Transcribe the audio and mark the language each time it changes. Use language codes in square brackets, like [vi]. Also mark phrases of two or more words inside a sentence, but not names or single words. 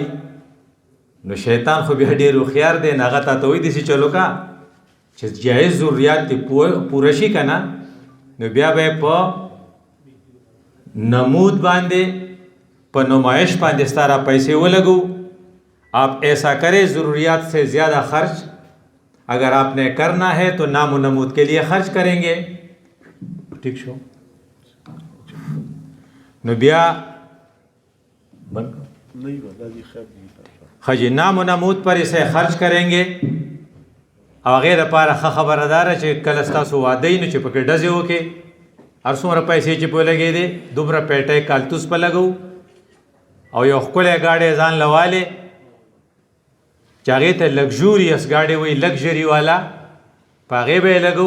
[ps] نو شیطان خو بیا ډېر هوښیار دی، نو هغه تا ته وایي داسې چلو کا چې جایز ضروریات دې پوره شي که نه، نو بیا به یې په نمود باندې، په نمائش باندې ستا را پیسې ولګو. [ur] آپ ایسا کرے ضروریات سے زیادہ خرچ، اگر آپ نے کرنا ہے تو نام و نمود کے لیے خرچ کریں گے. [ps] ٹھیک شو؟ نو بیا خجی [ur] نام و نمود پر اسے خرچ کریں گے. [ps] او غیر پاره خبره داره چې کله ستاسو واده نو چې پکې ډزې وکړي، هر څومره پیسې چې په لګې دي دومره پیټۍ کالتوس په لګو او یو ښکلی ګاډی ځان لوالی چې هغې ته لګژوریس ګاډی وایي، لګژري والا، په هغې به یې لګو.